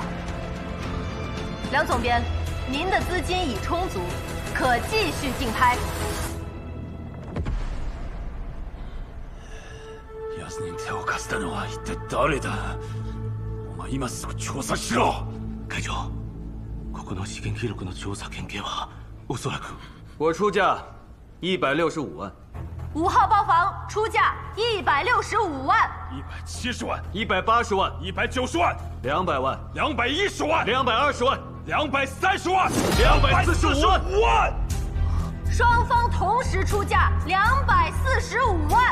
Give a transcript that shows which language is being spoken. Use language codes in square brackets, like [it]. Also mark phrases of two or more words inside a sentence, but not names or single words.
[zh] 梁总编，您的资金已充足，可继续竞拍。 [ja] 奴に手を貸したのは一体誰だ？お前今すぐ調査しろ。会長、ここの資源記録の調査権限はおそらく。 [zh] 我出价165万。 5号包房出价165万。 170万。 180万。 190万。 200万。 210万。 220万。 230万。 245 万。双方同时出价245万。